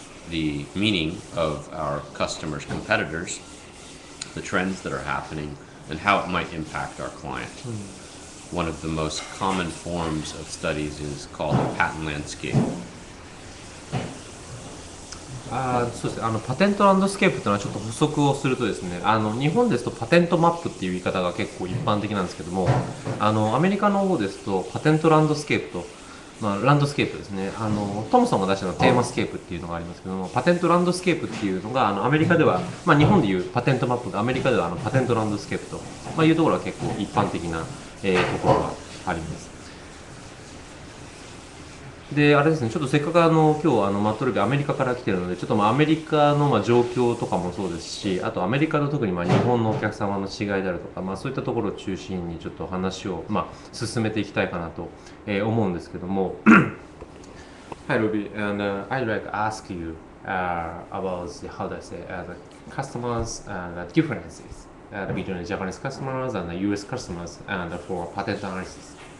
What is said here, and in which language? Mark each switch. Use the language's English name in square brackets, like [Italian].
[English] the meaning of our customers' competitors, the trends that are happening, and how it might impact our client. One of the most common forms of studies is called a patent landscape. [Japanese] そうですね。パテントランドスケープというのはちょっと補足をするとですね、日本ですとパテントマップっていう言い方が結構一般的なんですけども、アメリカの方ですとパテントランドスケープと、ランドスケープですね。トムソンが出したのはテーマスケープっていうのがありますけども、パテントランドスケープっていうのが、アメリカでは、日本でいうパテントマップがアメリカではパテントランドスケープと、いうところが結構一般的な、ところがあります。で、あれですね、ちょっとせっかく今日マットルビーアメリカから来てるので、ちょっとアメリカの状況とかもそうですし、あとアメリカの特に日本のお客様の違いであるとか、そういったところを中心にちょっと話を進めていきたいかなと、思うんですけども。 [English] Hi Ruby, and I'd like to ask you about the, how do I say, the customers and the differences between the Japanese customers and the US customers and for patent analysis.